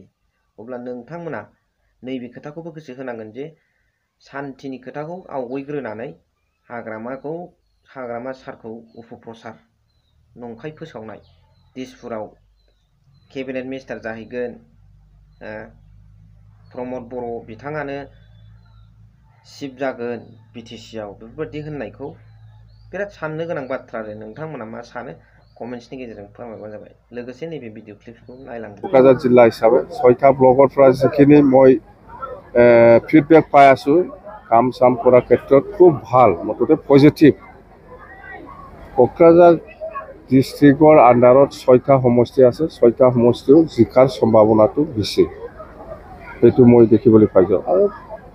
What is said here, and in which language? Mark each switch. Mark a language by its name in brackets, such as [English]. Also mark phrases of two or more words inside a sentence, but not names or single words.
[Bodo] अब्ला नोंथांमोना नैबे खोथाखौबो गोसो होनांगोन जे शान्तिनि खोथाखौ आवगायग्रोनानै हाग्रामा सारखौ अपप्रचार नंखाय फोसावनाय, दिसपुराव [English] cabinet minister [Bodo] जाहैगोन प्रमद बर' बिथाङानो चिफ जागोन BTCआव, बेफोरबायदि होननायखौ बिराद साननो गोनां बाथ्रा आरो। नोंथांमोना मा सानो कमेन्ट्सनि गेजेरजों फोरमायबानो जाबाय। लोगोसे नैबे भिडिअ क्लिप्सखौ नायलांदो। क'क्राझार जिल्ला हिसाबै 6टा ब्लकरफ्रा जिखिनि [Assamese] মই ফিডবেক পাই আছো কাম চাম কৰাৰ ক্ষেত্ৰত খুব ভাল, মুঠতে পজিটিভ। কক্ৰাঝাৰ ডিষ্ট্ৰিক্টৰ আণ্ডাৰত 6টা সমষ্টি আছে, 6টা সমষ্টিও জিকাৰ সম্ভাৱনাটো বেছি, সেইটো মই দেখিবলৈ পাইছোঁ।